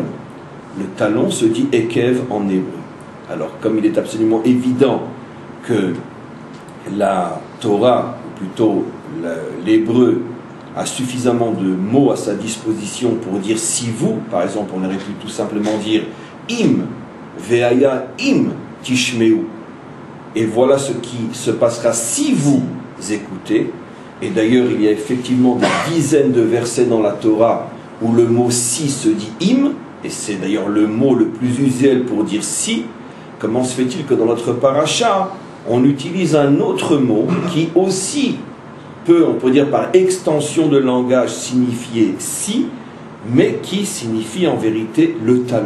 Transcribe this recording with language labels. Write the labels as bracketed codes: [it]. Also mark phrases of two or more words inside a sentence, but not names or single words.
[fr] Le talon se dit Ekev en hébreu. Alors, comme il est absolument évident que la Torah, ou plutôt l'hébreu, a suffisamment de mots à sa disposition pour dire si vous, par exemple, on aurait pu tout simplement dire im, [he] והיה אם תשמעו, [fr] et voilà ce qui se passera si vous écoutez. Et d'ailleurs, il y a effectivement des dizaines de versets dans la Torah où le mot si se dit im, et c'est d'ailleurs le mot le plus usuel pour dire si. Comment se fait-il que dans notre paracha, on utilise un autre mot qui aussi peut, on peut dire par extension de langage, signifier si, mais qui signifie en vérité le talon.